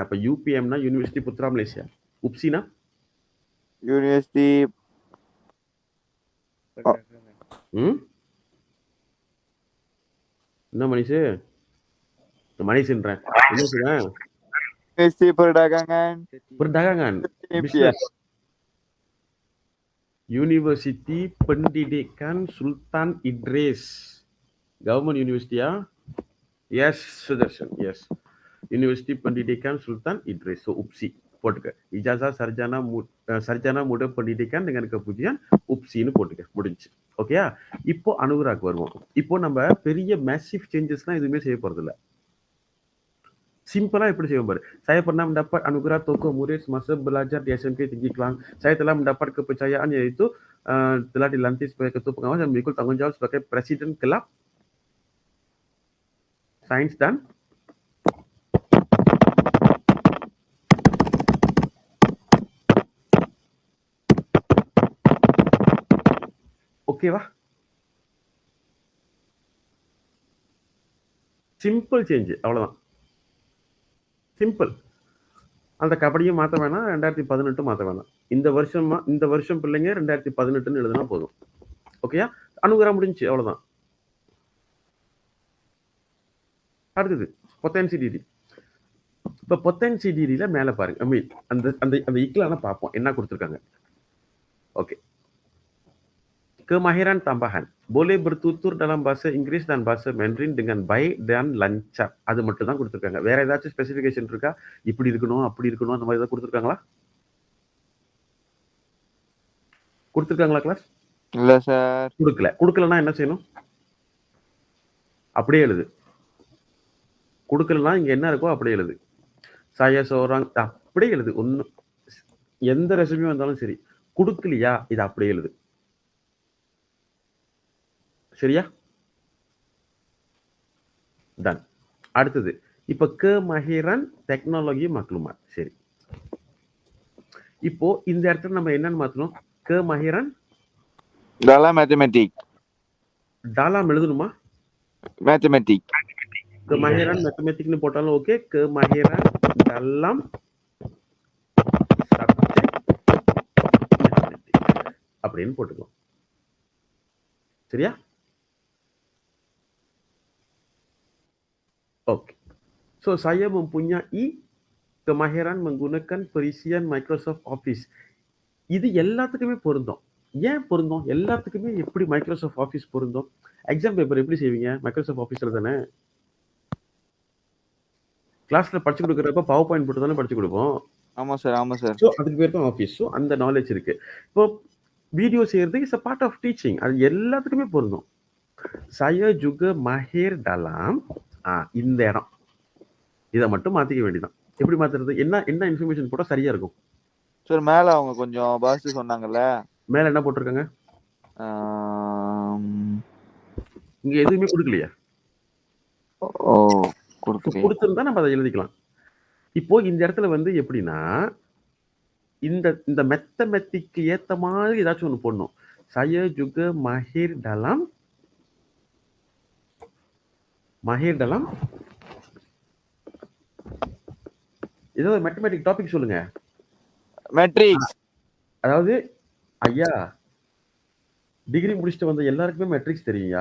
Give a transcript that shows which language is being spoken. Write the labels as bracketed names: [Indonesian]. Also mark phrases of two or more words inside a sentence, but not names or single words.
[Tamil] அப்ப யூபிஎம்னா யூனிவர்சிட்டி புத்ரா மலேசியா. உப்சினா யூனிவர்சிட்டி. என்ன மணிஷு? மணிஷன்றேன். என்ன சொல்றேன்? [Malay] யூனிவர்சிட்டி perdagangan. Perdagangan. Business. University Pendidikan Sultan Idris. [English] Government University ya? Yes, Sudarshan. Yes. University Pendidikan Sultan Idris. So UPSI. [Tamil] போட்டுக்க. [Malay] ijazah sarjana muda pendidikan dengan kepujian [Tamil] UPSI-னு போட்டுக்க. முடிஞ்சு. ஓகேயா? இப்போ அனுராக் வருவோம். இப்போ நம்ம பெரிய மேசிவ் சேஞ்சஸ்லாம் எதுவுமே செய்ய போறது இல்ல. Simpel எப்படி செய்வோம் பாரு. [Malay] Saya pernah mendapat anugerah tokoh murid semasa belajar di SMP Tinggi Kelang. Saya telah mendapat kepercayaan yaitu telah dilantik sebagai ketua pengawas dan memikul tanggungjawab sebagai presiden kelab sains dan ஓகேவா? [Tamil] சிம்பிள் சேஞ்ச், அவ்வளவுதான். சிம்பிள். அந்த கபடியும் மாற்ற வேணாம், 2018 மாற்ற வேணாம். இந்த வருஷம் பிள்ளைங்க 2018ன்னு எழுதுனா போதும். ஓகேயா? அனுகிரகம் முடிஞ்சு, அவ்வளவுதான். அடுத்தது பொட்டன்சி டிகிரி. இப்ப பொட்டன்சி டிகிரியில மேல பாருங்க. ஐ மீன் அந்த இக்லான பார்ப்போம் என்ன கொடுத்துருக்காங்க. ஓகே, [Malay] kemahiran tambahan boleh bertutur dalam bahasa Inggris dan bahasa Mandarin dengan baik dan lancar. [Tamil] அது மட்டும் தான் கொடுத்துருக்காங்க. வேற ஏதாச்சும் ஸ்பெசிஃபிகேஷன் இருக்கா? இப்படி இருக்கணும், அப்படி இருக்கணும், அந்த மாதிரி ஏதாவது கொடுத்துருக்காங்களா? கொடுத்துருக்காங்களா கிளாஸ்? இல்ல சார். கொடுக்கலன்னா என்ன செய்யணும்? அப்படியே எழுது. கொடுக்கலன்னா இங்க என்ன இருக்கோ அப்படியே எழுது. [Malay] saya seorang [Tamil] அப்படியே எழுது. ஒன்னும் எந்த ரெசிபியும் வந்தாலும் சரி, கொடுக்கலையா இது அப்படியே எழுது. சரியா? டன். [Malay] அடுத்தது இப்ப kemahiran teknologi maklumat. [Tamil] சரி, இப்போ இந்த இடத்துல நம்ம என்னன்னு மாத்தணும்? [Malay] kemahiran dalam matematik. [Tamil] dalam எழுதணுமா? [Malay] matematik. kemahiran matematik [Tamil] ன்னு போட்டாலும் ஓகே. [Malay] kemahiran dalam subject matematik அப்படின்னு போட்டுக்கலாம். [Tamil] சரியா? [Malay] Oke. So saya mempunyai kemahiran menggunakan perisian Microsoft Office. [Tamil] இது எல்லாத்துக்குமே பொருந்தும். ஏன் பொருந்தும்? எல்லாத்துக்குமே எப்படி மைக்ரோசாஃப்ட் ஆஃபீஸ் பொருந்தும்? எக்ஸாம் பேப்பர் எப்படி செய்வீங்க? மைக்ரோசாஃப்ட் ஆஃபீஸ்ல தானே. கிளாஸ்ல படிச்சு கொடுக்குறப்ப பவர் பாயிண்ட் போட்டு தானே படிச்சு கொடுப்போம். ஆமா சார், ஆமா சார். ஸோ அதுக்கு பேர் தான் ஆஃபீஸ். ஸோ அந்த நாலேஜ் இருக்கு. இப்போ வீடியோ செய்யறது [English] is a part of teaching. [Tamil] அது எல்லாத்துக்குமே பொருந்தும். [Malay] saya juga mahir dalam [Tamil] இந்த இடம். இதை மட்டும் மாத்திக்க வேண்டியதான். எப்படி மாத்துறது? என்ன இன்ஃபர்மேஷன் போட்டா சரியா இருக்கும்? சார் மேல அவங்க கொஞ்சம் பாஸ் சொன்னாங்கல்ல. மேல என்ன போட்டிருக்காங்க? இங்க எதுவுமே கொடுக்கலையா? ஓ கொடுக்கலையே. கொடுத்திருந்தா நம்ம அதை எழுதிக்கலாம். இப்போ இந்த இடத்துல வந்து எப்படின்னா இந்த மெத்தமெட்டிக்கு ஏத்த மாதிரி ஏதாச்சும் ஒண்ணு போடணும். [Malay] saya juga mahir dalam [Tamil] ஏதோ ஒரு மேத்தமெட்டிக் டாபிக் சொல்லுங்க. மேட்ரிக்ஸ். அதாவது ஐயா டிகிரி முடிச்சுட்டு வந்த எல்லாருக்குமே மேட்ரிக்ஸ் தெரியும்யா.